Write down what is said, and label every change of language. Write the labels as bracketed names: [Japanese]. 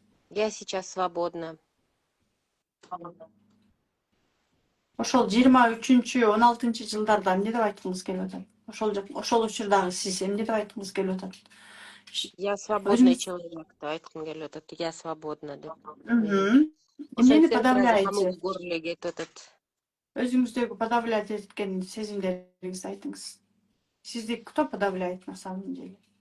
[Russian] Я сейчас свободна. [Kyrgyz] Ошол 23-16 жылдарда эмне деп айткыңыз келип атат? Ошол учурдагы сиз эмне деп айткыңыз келип атат? [Russian] Я свободный человек [Kyrgyz] деп айткым келип атат. [Russian] Я свободна [Kyrgyz] деп. Эмнени подавляете? [Russian] Комок в горле [Kyrgyz] кетип атат. Өзүңүздөгү подавлять эткен сезимдериңизди айтыңыз. Сизди [Russian] кто подавляет на самом деле?